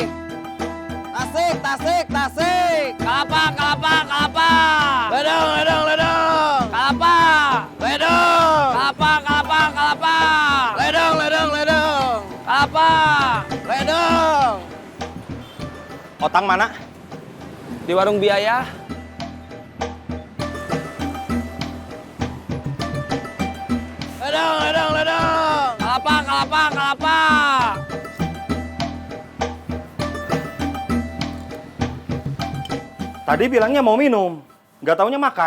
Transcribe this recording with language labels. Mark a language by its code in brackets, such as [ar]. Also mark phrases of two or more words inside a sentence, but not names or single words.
[id] Tasik, tasik, tasik. Kelapa, kelapa, kelapa. Ledong, ledong, ledong. Kelapa. Ledong. Kelapa, kelapa, kelapa. Ledong, ledong, ledong. Kelapa. Ledong. Otang mana? Di warung biaya. Ledong, ledong, ledong. Kelapa, kelapa, kelapa. Tadi bilangnya mau minum, nggak taunya makan.